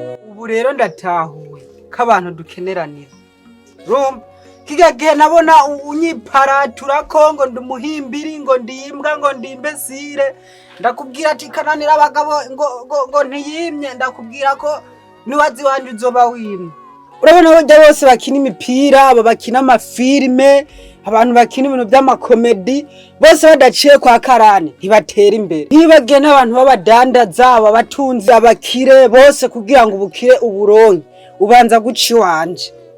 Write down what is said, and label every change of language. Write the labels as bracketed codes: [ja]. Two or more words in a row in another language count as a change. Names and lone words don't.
[rn] Ubu rero ndatahuye ko abantu dukeneranira. Urumva? Kirya gihe nabona u-, unyiparaturako ngo ndi umuhimbiri, ngo ndi imbwa, ngo ndi imbesire. Ndakubwira ati, "Kananira abagabo," ngo, ngo, ngo ntiyimye. Ndakubwira ko niwaza iwanje uzoba wimye. Urabona burya bose bakina imipira, aba bakina amafilme, abantu bakina ibintu by'amakomedi, bose badaciye kwa karani, ntibatera imbere. Ntibagiye n'abantu b'abadandaza, aba batunzi, abakire, bose kugira ngo ubukire uburonke, ubanza guca iwanje.